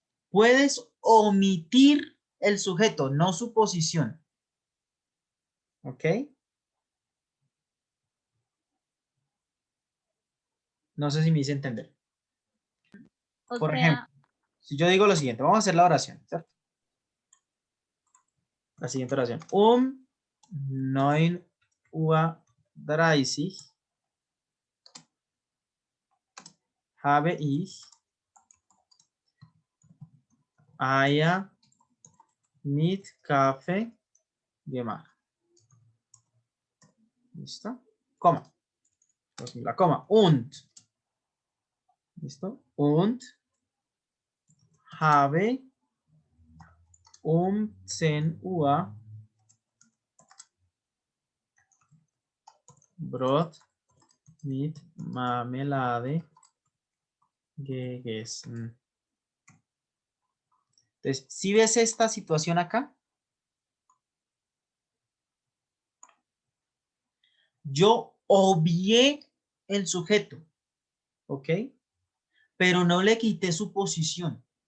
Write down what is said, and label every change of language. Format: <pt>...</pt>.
<es>Puedes omitir el sujeto, no su posición. ¿Ok? No sé si me hice entender. O Por sea, ejemplo, si yo digo lo siguiente, vamos a hacer la oración, ¿cierto? La siguiente oración.</es> <de>9:30 habe ich Eier mit Kaffee gemacht.</de> <es>¿Listo? Coma. La coma. Und. ¿Listo?</es> <de>Und habe 10 Uhr Brot mit Marmelade gegessen.</de> <es>Entonces, si ves esta situación acá, yo obvié el sujeto, ¿ok? Pero no le quité su posición.</es>